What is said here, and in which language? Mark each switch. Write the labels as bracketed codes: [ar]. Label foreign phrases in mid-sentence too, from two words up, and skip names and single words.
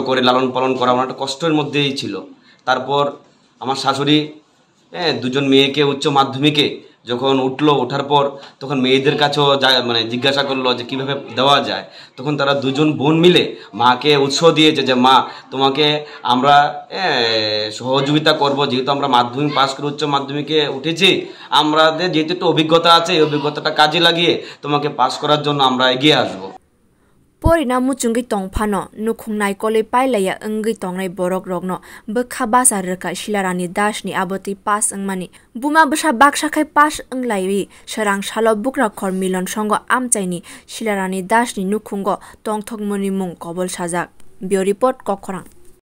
[bn] করে লালন পালন করা আমার একটা কষ্টের মধ্যেই ছিল তারপর আমার শাশুড়ি দুজন মেয়েকে উচ্চ মাধ্যমিকে যখন ওঠার পর তখন মেয়েদের কাছেও মানে জিজ্ঞাসা করলো যে কিভাবে দেওয়া যায় তখন তারা দুজন বোন মিলে মাকে উৎসাহ দিয়েছে যে মা তোমাকে আমরা সহযোগিতা করব যেহেতু আমরা মাধ্যমিক পাস করে উচ্চ মাধ্যমিকে উঠেছি আমাদের যেহেতু একটু অভিজ্ঞতা আছে এই অভিজ্ঞতাটা কাজে লাগিয়ে তোমাকে পাস করার জন্য আমরা এগিয়ে আসবো [trp] Porina muchungi tongphano Nukhung naikolwi pailaya angwi tongnai borok rogno bwkha basa reka Shila Rani dasni abotwi pass angmani buma bwsa baksa khai pass anglaiwi srang salo bukra khor Milon Songo amchai ni Shila Rani dasni Nukhungo tongthokmani mung kobol sajak bio report kokhorang